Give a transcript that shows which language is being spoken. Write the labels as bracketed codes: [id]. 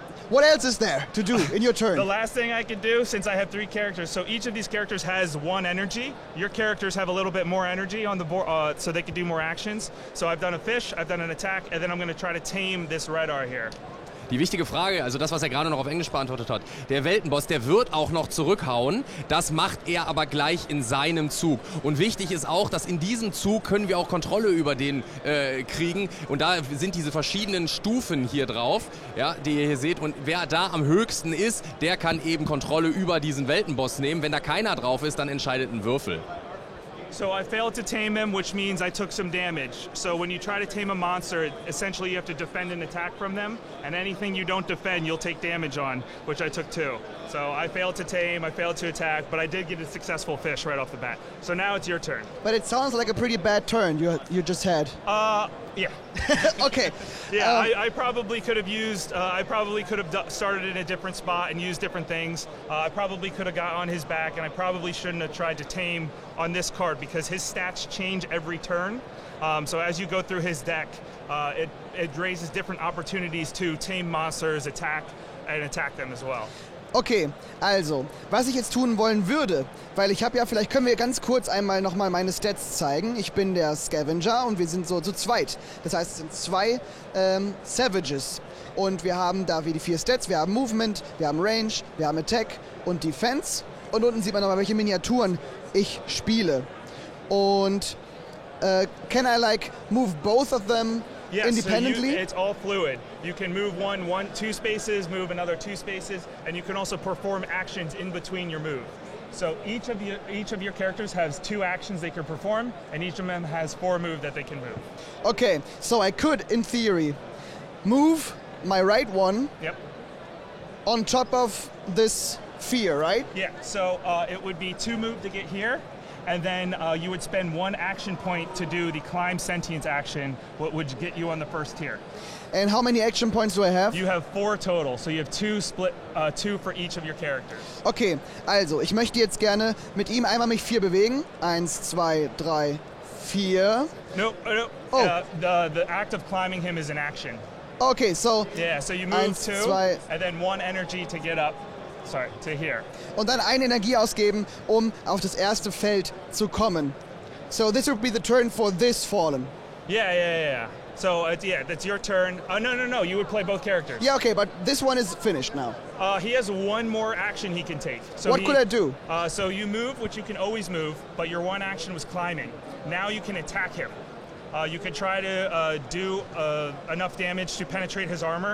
[en] What else is there to do in your turn? The last thing I could do, since I have 3 characters, so each of these characters has 1 energy. Your characters have a little bit more energy on the board, so they can do more actions. So I've done a fish, I've done an attack, and then I'm going to try to tame this red R here. [de] Die wichtige Frage, also das, was er gerade noch auf Englisch beantwortet hat, der Weltenboss, der wird auch noch zurückhauen, das macht er aber gleich in seinem Zug. Und wichtig ist auch, dass in diesem Zug können wir auch Kontrolle über den kriegen und da sind diese verschiedenen Stufen hier drauf, ja, die ihr hier seht und wer da am höchsten ist, der kann eben Kontrolle über diesen Weltenboss nehmen. Wenn da keiner drauf ist, dann entscheidet ein Würfel. [en] So I failed to tame him, which means I took some damage. So when you try to tame a monster, essentially you have to defend an attack from them, and anything you don't defend, you'll take damage on, which I took 2. So I failed to tame, I failed to attack, but I did get a successful fish right off the bat. So now it's your turn. But it sounds like a pretty bad turn you just had. Yeah. Okay. Yeah, I probably could have used, started in a different spot and used different things. I probably could have got on his back, and I probably shouldn't have tried to tame on this card because his stats change every turn. So as you go through his deck, it raises different opportunities to tame monsters, attack them as well. [de] Okay, also, was ich jetzt tun wollen würde, weil ich habe ja, vielleicht können wir ganz kurz einmal nochmal meine Stats zeigen. Ich bin der Scavenger und wir sind so zu zweit. Das heißt, es sind 2 Savages. Und wir haben da wie die 4 Stats, wir haben Movement, wir haben Range, wir haben Attack und Defense. Und unten sieht man nochmal, welche Miniaturen ich spiele. Und [en] can I move both of them? Yes, independently? So it's all fluid. You can move 2 spaces, move another 2 spaces, and you can also perform actions in between your move. So each of your characters has 2 actions they can perform, and each of them has 4 moves that they can move. Okay, so I could, in theory, move my right one on top of this sphere, right? Yeah, so it would be 2 moves to get here. And then you would spend 1 action point to do the climb sentience action, what would get you on the first tier. And how many action points do I have? You have 4 total, so you have 2 split, 2 for each of your characters. [de] Okay, also ich möchte jetzt gerne mit ihm einmal mich 4 bewegen. 1, 2, 3, 4. [en] Nope. Oh. The act of climbing him is an action. Okay, so... Yeah, so you move 1, 2, 2, and then 1 energy to get up. Sorry, to here. [de] Und dann eine Energie ausgeben, um auf das erste Feld zu kommen. [en] So this would be the turn for this fallen. Yeah. So yeah, that's your turn. No, you would play both characters. Yeah, okay, but this one is finished now. He has one more action he can take. So What could I do? So you move, which you can always move, but your one action was climbing. Now you can attack him. You could try to do enough damage to penetrate his armor.